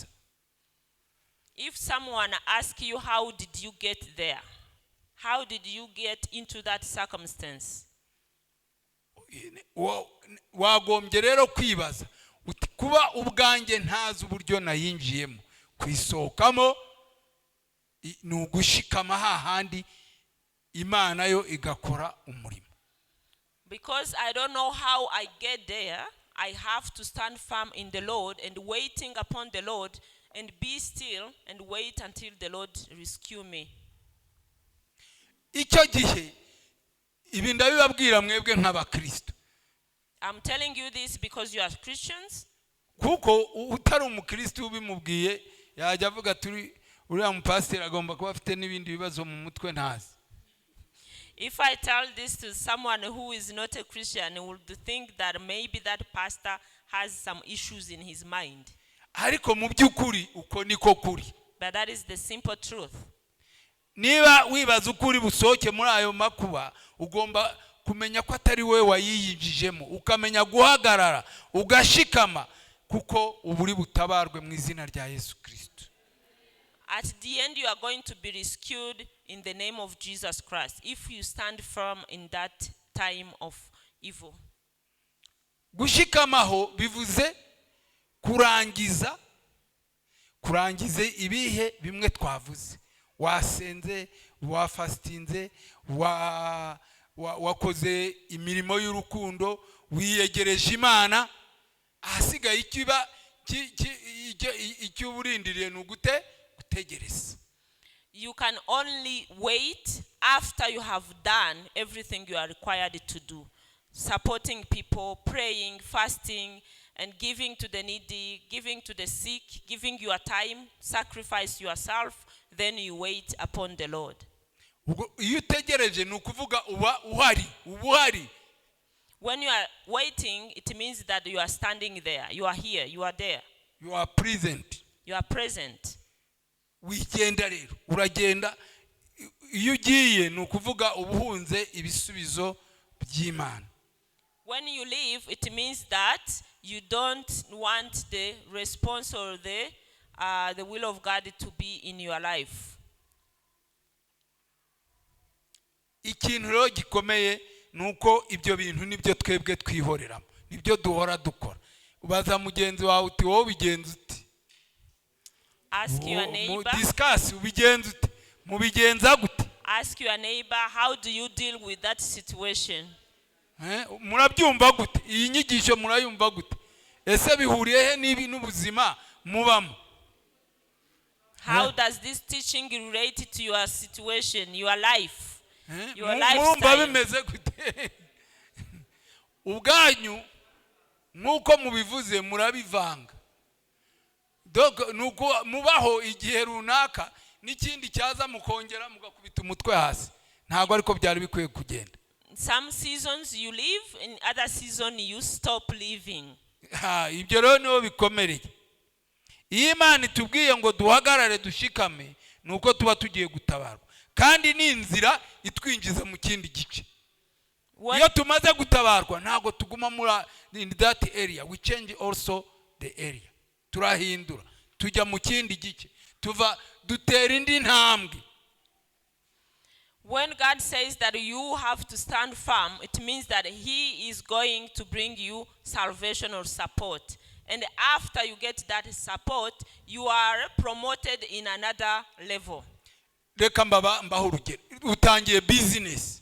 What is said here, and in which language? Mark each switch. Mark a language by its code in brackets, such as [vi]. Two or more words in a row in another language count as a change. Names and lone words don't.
[en] If someone asks you how did you get there, how did you get into that circumstance, [rw] wagombye rero kwibaza uti kuba ubwanjye ntazi uburyo nayinjiyemo kwisohokamo ni ugushikama hahandi Imana yo igakora umurimo. [en] Because I don't know how I get there, I have to stand firm in the Lord and waiting upon the Lord and be still and wait until the Lord rescue me. [rw] Icyo gihe ibi ndabibabwira mwebwe nk'abakristo. [en] I'm telling you this because you are Christians. [rw] Kuko utari umukristo ubimubwiye yajya avuga turi uriya mupasiteri agomba kuba afite n'ibindi bibazo mu mutwe ntazi. [en] If I tell this to someone who is not a Christian, he would think that maybe that pastor has some issues in his mind. [rw] Ariko mu by'ukuri uko niko kuri. [en] But that is the simple truth. [rw] Niba wibaza ukuri busohoke muri ayo makuba ugomba kumenya ko atari we wayiyinjijemo, ukamenya guhagarara ugashikama kuko uburi butabarwe mu izina rya Yesu Kristo. [en] At the end, you are going to be rescued in the name of Jesus Christ if you stand firm in that time of evil. [rw] Gushikamaho bivuze kurangiza ibihe bimwe twavuze. Wasenze, wafastinze, wakoze imirimo y'urukundo, wiyegereje Imana, ahasigaye icyuburindiriye n'ugute gutegereza. [en] You can only wait after you have done everything you are required to do. Supporting people, praying, fasting, and giving to the needy, giving to the sick, giving your time, sacrifice yourself, then you wait upon the Lord. Iyo utegereje ni ukuvuga uba uhari. When you are waiting, it means that you are standing there. You are here. You are there. You are present. You are present. [rw] Wigenda rero uragenda. Iyo ugiye ni ukuvuga ubuhunze ibisubizo by'Imana. When you leave, it means that you don't want the response or the will of God to be in your life. Ikintu rero gikomeye nuko ibyo bintu nibyo twebwe twihoreramo, nibyo duhora dukora. Ubaza mugenzi wawe uti wowe bigenza uti? [en] Ask your neighbor. [rw] Discuss ubigenza uti? Mubigenza gute? [en] Ask your neighbor, how do you deal with that situation? [rw] Murabyumva gute? Iyi nyigisho murayumva gute? Ese bihuriye he n'ibi n'ubuzima mubamo? [en] How does this teaching relate to your situation, your life? Your [rw] Murumva [en] lifestyle? [rw] bimeze gute? Ubwanyu nkuko mubivuze murabivanga. Nuko mubaho igihe runaka n'ikindi cyaza mukongera mugakubita umutwe hasi. Ntago ariko byari bikwiye kugenda. [en] Some seasons you live, in other season you stop living. [rw] Ibyo rero niho bikomereye. Iyo Imana itubwiye ngo duhagarare dushikame nuko tuba tugiye gutabarwa. Kandi ni inzira itwinjiza mu kindi gice. Iyo tumaze gutabarwa ntago tuguma [en] in that area. We change also the area. [rw] Turahindura. Tujya mu kindi gice. Dutera indi ntambwe. [en] When God says that you have to stand firm, it means that He is going to bring you salvation or support. And after you get that support, you are promoted in another level. [rw] Reka mbaho urugero. Utangiye business.